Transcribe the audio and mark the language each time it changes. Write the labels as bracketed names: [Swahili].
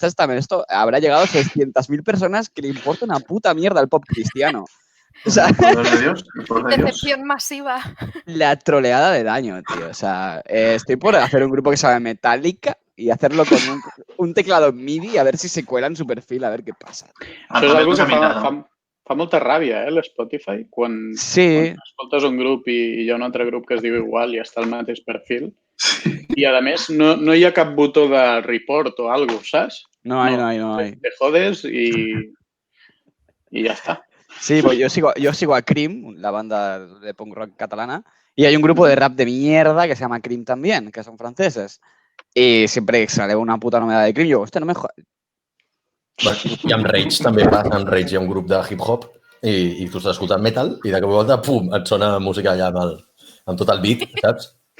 [Spanish] Esto habrá llegado a 600.000 personas que le importa una puta mierda el pop cristiano. O sea, decepción masiva. La troleada del año, tío. O sea, estoy por hacer un grupo que se llama Metallica y hacerlo con un teclado MIDI a ver si se cuela en su perfil, a ver qué pasa. [Catalan] Això és algo que fa molta ràbia, l'Spotify, quan escoltes un grup i hi ha un altre grup que es diu igual i està al mateix perfil. I, a més, no hi ha cap botó de report o alguna cosa, saps? [Spanish] No hay. Te jodes y ya está. Sí, pues yo sigo a Cream, la banda de punk rock catalana, y hay un grupo de rap de mierda que se llama Cream también, que son franceses. Y siempre sale una puta novedad de Cream, yo, hostia, no me jodas. [Catalan] I amb Rage també passa, amb Rage hi ha un grup de hip-hop i tu estàs escoltant metal i de cop i volta, pum, et sona música allà amb tot el beat, saps?